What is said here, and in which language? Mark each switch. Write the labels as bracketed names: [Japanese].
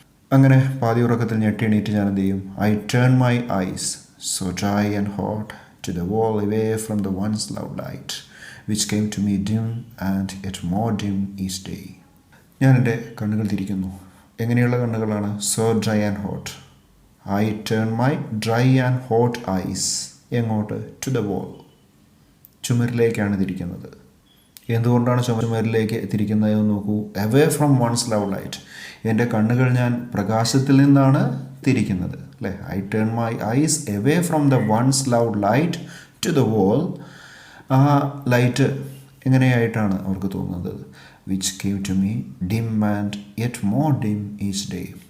[Malayalam] അങ്ങനെ പാതി ഉറക്കത്തിൽ ഞെട്ടി എണീറ്റ് ഞാൻ എന്ത് ചെയ്യും? [English] I turn my eyes so dry and hot to the wall away from the once loud light which came to me dim and yet more dim each day. [Malayalam] ഞാൻ എൻ്റെ കണ്ണുകൾ തിരിക്കുന്നു. എങ്ങനെയുള്ള കണ്ണുകളാണ്? [English] so dry and hot. I turn my dry and hot eyes [Malayalam] എങ്ങോട്ട്? [English] to the wall, [Malayalam] ചുമരിലേക്കാണ് തിരിക്കുന്നത്. എന്തുകൊണ്ടാണ് ചുമരിലേക്ക് തിരിക്കുന്നത് എന്ന് നോക്കൂ. [English] away from once loud light, [Malayalam] എൻ്റെ കണ്ണുകൾ ഞാൻ പ്രകാശത്തിൽ നിന്നാണ് തിരിക്കുന്നത്, അല്ലേ. [English] I turn my eyes away from the once loud light to the wall. [Malayalam] ആ ലൈറ്റ് എങ്ങനെയായിട്ടാണ് അവർക്ക് തോന്നുന്നത്? [English] Which came to me dim and yet more dim each day.